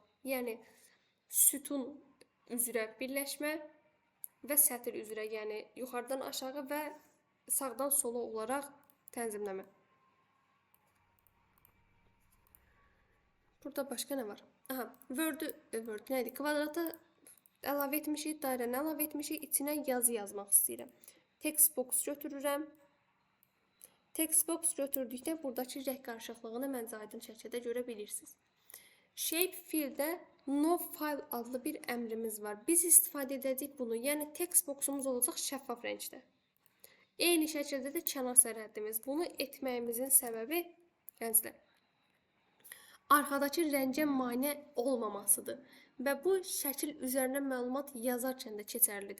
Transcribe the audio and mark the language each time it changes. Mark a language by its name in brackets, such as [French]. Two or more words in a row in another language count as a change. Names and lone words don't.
[Azerbaijani] Yəni, sütun üzrə birləşmə və sətir üzrə, yəni yuxarıdan aşağı və sağdan sola olaraq tənzimləmə. Burada başqa nə var? Aha, Word nə idi? Kvadrata əlavə etmişik, dairəni əlavə etmişik, içinə yazı yazmaq istəyirəm. [English] Text box [Azerbaijani] götürürəm. [English] Text box [Azerbaijani] götürdükdə buradakı rəng qarışıqlığını məncə aydın şəkildə görə bilirsiniz. [English] Shape field-də no file [Azerbaijani] adlı bir əmrimiz var. Biz istifadə edəcəyik bunu. Yəni [English] text boxumuz [Azerbaijani] olacaq şəffaf rəngdə. Eyni şəkildə də kənar sərhəddimiz. Bunu etməyimizin səbəbi, gənclər, arxadakı rəngə mane olmamasıdır. Və bu şəkil üzərinə məlumat yazarkən də keçərlidir.